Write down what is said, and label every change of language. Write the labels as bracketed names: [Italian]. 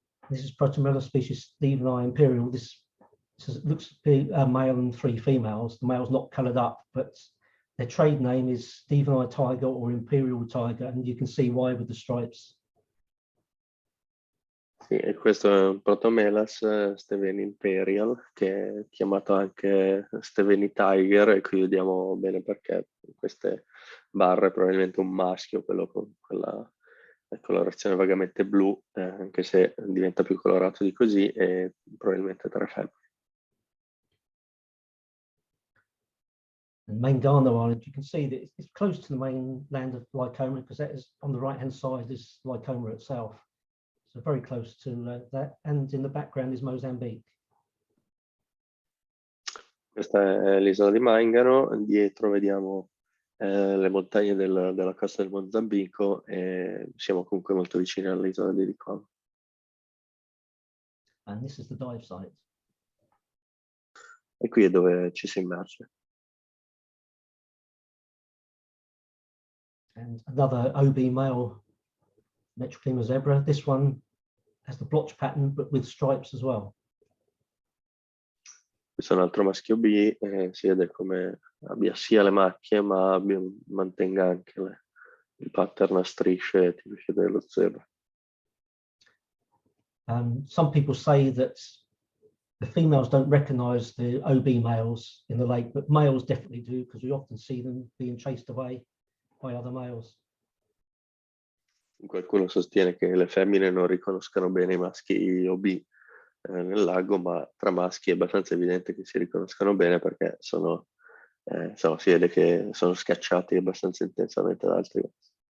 [English] This is Protomela species Steveni imperial. This looks to be a male and 3 females. The male's not coloured up, but their trade name is Steveni tiger or imperial tiger, and you can see why with the stripes. [Italian] Sì, e questo è un Protomelas Steveni Imperial, che è chiamato anche Steveni Tiger, e qui vediamo bene perché queste barre probabilmente un maschio, quello con quella colorazione vagamente blu, anche se diventa più colorato di così, e probabilmente 3 femmine. [English] And Mangano Island, you can see that it's close to the mainland of Lycoma, because that is on the right hand side is Lycoma itself. So very close to that, and in the background is Mozambique. [Italian] Questa è l'isola di Mangano, dietro vediamo le montagne della costa del Mozambico, e siamo comunque molto vicini all'isola di Lycoma. [English] And this is the dive site. [Italian] E qui è dove ci si immerge. [English] And another OB male Metroclima zebra. This one has the blotch pattern, but with stripes as well. [Italian] Questo è un altro maschio B, si vede come abbia sia le macchie, ma mantenga anche il pattern a strisce tipiche dello zebra. [English] Some people say that the females don't recognize the OB males in the lake, but males definitely do, because we often see them being chased away by other males. [Italian] Qualcuno sostiene che le femmine non riconoscano bene i maschi OB nel lago, ma tra maschi è abbastanza evidente che si riconoscano bene, perché insomma, si vede che sono scacciati abbastanza intensamente da altri maschi.